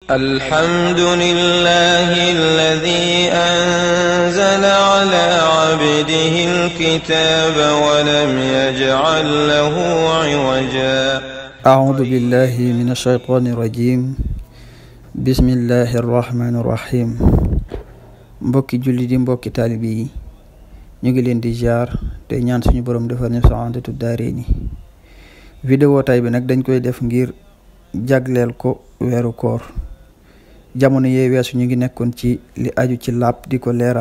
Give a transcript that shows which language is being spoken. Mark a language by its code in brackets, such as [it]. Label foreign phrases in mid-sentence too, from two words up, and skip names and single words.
[ar] الحمد لله الذي أنزل على عبده الكتاب ولم يجعل له عوجا أعوذ بالله من الشيطان الرجيم بسم الله الرحمن الرحيم [wo] mbokki julli di mbokki taalibe yi ñu ngi leen di ziar te ñaan suñu borom defal ñu [ar] سعادة الدارين [wo] vidéo tay bi nag dañ koy def ngir jagleel ko weeru koor jamono yee weesu ñu ngi nekkoon ci li aju ci laab di ko leeral